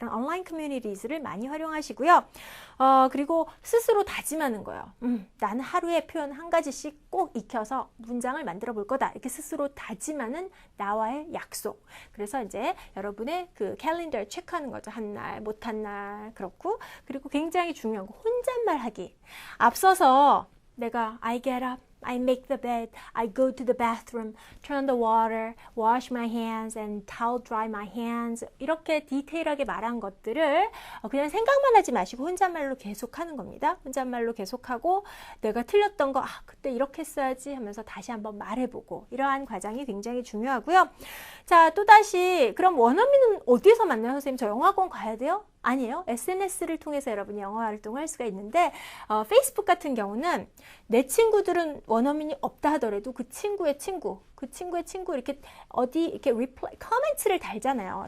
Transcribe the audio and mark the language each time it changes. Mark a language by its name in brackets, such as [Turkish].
[Korean] 그런 온라인 커뮤니티즈를 많이 활용하시고요. 그리고 스스로 다짐하는 거예요. 나는 하루에 표현 한 가지씩 꼭 익혀서 문장을 만들어 볼 거다. 이렇게 스스로 다짐하는 나와의 약속. 그래서 이제 여러분의 그 캘린더를 체크하는 거죠. 한 날, 못 한 날. 그렇고 그리고 굉장히 중요한 거 혼잣말 하기. 앞서서 내가 [English] I get up, I make the bed, I go to the bathroom, turn on the water, wash my hands and towel dry my hands [Korean] 이렇게 디테일하게 말한 것들을 그냥 생각만 하지 마시고 혼잣말로 계속 하는 겁니다. 혼잣말로 계속하고 내가 틀렸던 거 그때 이렇게 했어야지 하면서 다시 한번 말해보고 이러한 과정이 굉장히 중요하고요. 자, 또다시 그럼 원어민은 어디에서 만나요? 선생님 저 영어학원 가야 돼요? 아니에요. SNS를 통해서 여러분이 영어 활동을 할 수가 있는데 페이스북 같은 경우는 내 친구들은 원어민이 없다 하더라도 그 친구의 친구 이렇게 어디 이렇게 커멘트를 달잖아요.